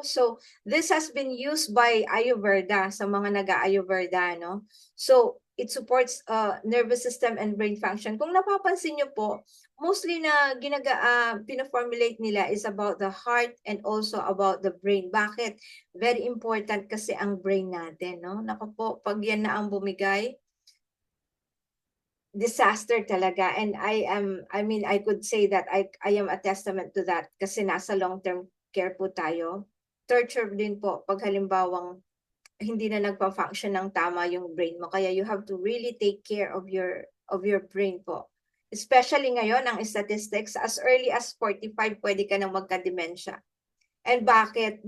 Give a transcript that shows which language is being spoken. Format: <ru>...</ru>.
<en>So, this has been used by Ayurveda,</en> <tl>sa mga nag-Ayurveda,</tl> <en>no? So, it supports nervous system and brain function.</en> <tl>Kung napapansin niyo po, mostly na pina-formulate nila is about the heart and also about the brain. Bakit? Very important kasi ang brain natin, no? Naku po, pag yan na ang bumigay, disaster talaga.</tl> <en>And I could say that I am a testament to that</en> <tl>kasi nasa long-term care po tayo. Torture din po pag halimbawang hindi na nagpa-function ng tama yung brain mo.</tl> <en>Kaya you have to really take care of your brain po.</en> <tl>Especially ngayon, ang statistics,</tl> <en>as early as 45,</en> <tl>pwede ka nang magka-dementia. And bakit?</tl>